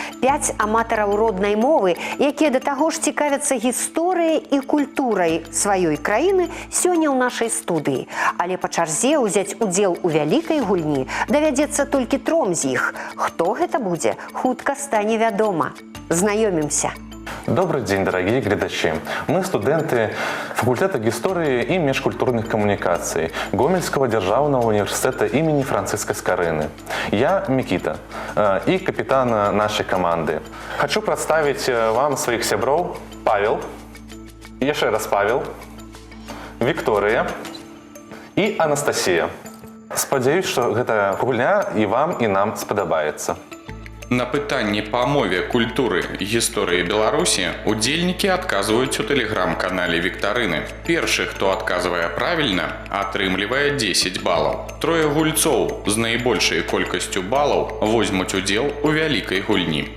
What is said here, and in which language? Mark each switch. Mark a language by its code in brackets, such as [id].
[be] 5 аматараў роднай мовы, якія да таго ж цікавяцца гісторыяй і культурай сваёй краіны, сёння ў нашай студыі. Але па чарзе ўзяць удзел у вялікай гульні давядзецца толькі 3 з іх. Хто гэта будзе, хутка стане вядома. Знаёмімся. [ru] Добрый день, дорогие глядачи. Мы студенты факультета истории и межкультурных коммуникаций Гомельского державного университета имени Франциска Скорыны. Я Микита и капитан нашей команды. Хочу представить вам своих сябров. Павел, еще раз Павел, Виктория и Анастасия. Спадзяюсь, что эта гульня и вам, и нам сподобается. [be] На пытанні па мове, культуры і гісторыі Беларусі удзельнікі адказваюць у тэлеграм-канале Віктарыны. Першы, хто адказвае правільна, атрымлівае 10 балаў. 3 гульцоў з найбольшай колькасцю балаў возьмуць удзел у вялікай гульні.